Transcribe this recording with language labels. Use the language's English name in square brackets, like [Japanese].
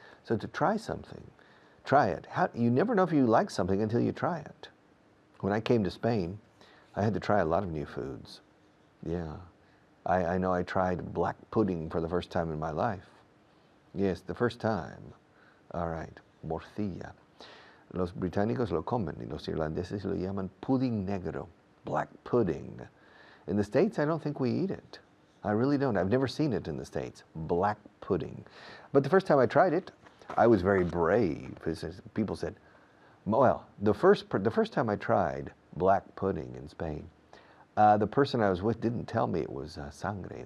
[English] So to try something, try it. You never know if you like something until you try it. When I came to Spain, I had to try a lot of new foods. Yeah. I know I tried black pudding for the first time in my life. Yes, the first time. All right. [Spanish] morcilla. Los británicos lo comen y los irlandeses lo llaman pudding negro, black pudding. [English] In the States, I don't think we eat it. I really don't. I've never seen it in the States, black pudding. But the first time I tried it, I was very brave. People said, well, the first time I tried black pudding in Spain, the person I was with didn't tell me it was sangre.